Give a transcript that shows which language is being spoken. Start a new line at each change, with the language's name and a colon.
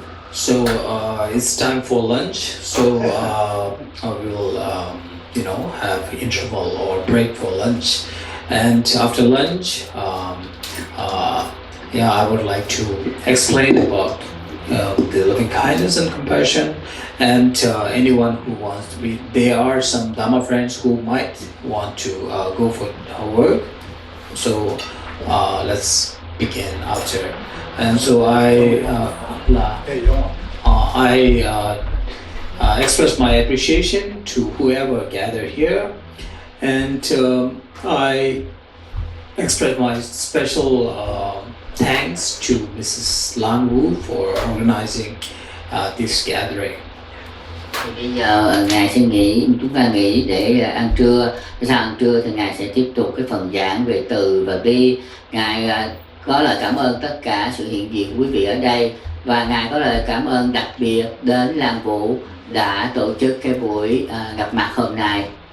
English: So it's time for lunch. So I will, have interval or break for lunch, and after lunch, I would like to explain about the loving kindness and compassion, And anyone who wants to be, there are some Dharma friends who might want to go for work. So let's begin after. And so I express my appreciation to whoever gathered here, and I express my special thanks to Mrs. Lan Wu for organizing this gathering.
Vietnamese: Thì bây giờ ngài sẽ nghỉ, chúng ta nghỉ để ăn trưa. Sau ăn trưa thì ngài sẽ tiếp tục cái phần giảng về từ và bi. Ngài có lời cảm ơn tất cả sự hiện diện của quý vị ở đây, và ngài có lời cảm ơn đặc biệt đến Lan Vũ đã tổ chức cái buổi gặp mặt hôm nay.